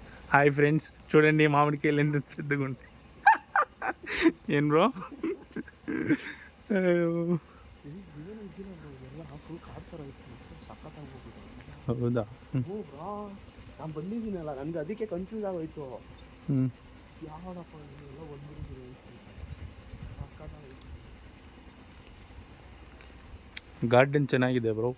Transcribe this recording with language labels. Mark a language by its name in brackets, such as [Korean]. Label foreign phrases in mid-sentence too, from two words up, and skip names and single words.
[Telugu] హాయ్ ఫ్రెండ్స్, చూడండి మామిడికాయలు ఎంత పెద్దగా ఉంటాయి. ఏం బ్రో? [Kannada] ಹೌದಾ? ನಾನು ಬಂದಿದ್ದೀನಲ್ಲ, ನನಗೆ ಅದಕ್ಕೆ ಕನ್ಫ್ಯೂಸ್ ಆಗೋಯ್ತು. ಯಾವನಪ್ಪ ಎಲ್ಲ ಬಂದಿದ್ದೀರಿ ಗಾರ್ಡನ್ ಚೆನ್ನಾಗಿದೆ ಬ್ರೋ.